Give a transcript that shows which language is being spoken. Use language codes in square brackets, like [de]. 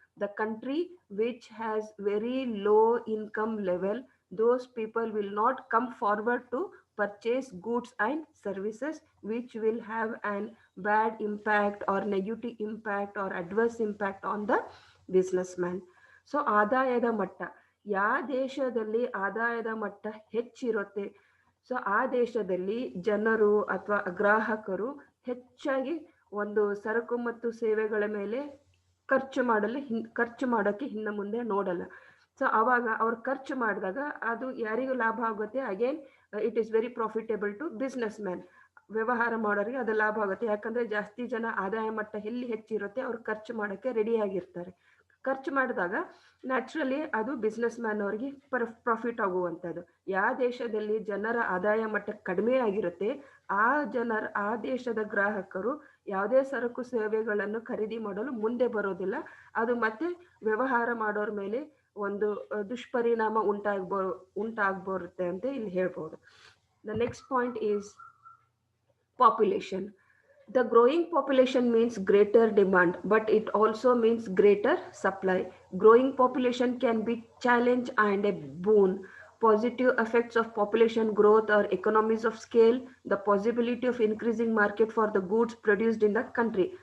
[en] The country which has very low income level, those people will not come forward to purchase goods and services, which will have an bad impact or negative impact or adverse impact on the businessman. [kn] So ಆದಾಯದ ಮಟ್ಟ, ಯಾವ ದೇಶದಲ್ಲಿ ಆದಾಯದ ಮಟ್ಟ ಹೆಚ್ಚಿರುತ್ತೆ, so ಆ ದೇಶದಲ್ಲಿ ಜನರು ಅಥವಾ ಗ್ರಾಹಕರು ಹೆಚ್ಚಾಗಿ ಒಂದು ಸರಕು ಮತ್ತು ಸೇವೆಗಳ ಮೇಲೆ ಖರ್ಚು ಮಾಡೋಕ್ಕೆ ಹಿಂದೆ ಮುಂದೆ ನೋಡಲ್ಲ. ಸೊ ಅವಾಗ ಅವ್ರು ಖರ್ಚು ಮಾಡಿದಾಗ ಅದು ಯಾರಿಗೂ ಲಾಭ ಆಗುತ್ತೆ. [en] Again it is very profitable to businessman. [kn] ವ್ಯವಹಾರ ಮಾಡೋರಿಗೆ ಅದು ಲಾಭ ಆಗುತ್ತೆ. ಯಾಕಂದ್ರೆ ಜಾಸ್ತಿ ಜನ ಆದಾಯ ಮಟ್ಟ ಎಲ್ಲಿ ಹೆಚ್ಚಿರುತ್ತೆ ಅವ್ರು ಖರ್ಚು ಮಾಡೋಕ್ಕೆ ರೆಡಿ ಆಗಿರ್ತಾರೆ. ಖರ್ಚು ಮಾಡಿದಾಗ ನ್ಯಾಚುರಲಿ ಅದು ಬಿಸ್ನೆಸ್ ಮ್ಯಾನ್ ಅವರಿಗೆ ಪ್ರಾಫಿಟ್ ಆಗುವಂಥದ್ದು. ಯಾವ ದೇಶದಲ್ಲಿ ಜನರ ಆದಾಯ ಮಟ್ಟ ಕಡಿಮೆ ಆಗಿರುತ್ತೆ ಆ ದೇಶದ ಗ್ರಾಹಕರು ಯಾವುದೇ ಸರಕು ಸೇವೆಗಳನ್ನು ಖರೀದಿ ಮಾಡಲು ಮುಂದೆ ಬರೋದಿಲ್ಲ. ಅದು ಮತ್ತೆ ವ್ಯವಹಾರ ಮಾಡೋರ ಮೇಲೆ ಒಂದು ದುಷ್ಪರಿಣಾಮ ಉಂಟಾಗ್ಬರುತ್ತೆ ಅಂತ ಇಲ್ಲಿ ಹೇಳ್ಬೋದು. [en] The next point is population. The growing population means greater demand, but it also means greater supply. Growing population can be challenge and a boon. Positive effects of population growth are economies of scale, the possibility of increasing market for the goods produced in the country.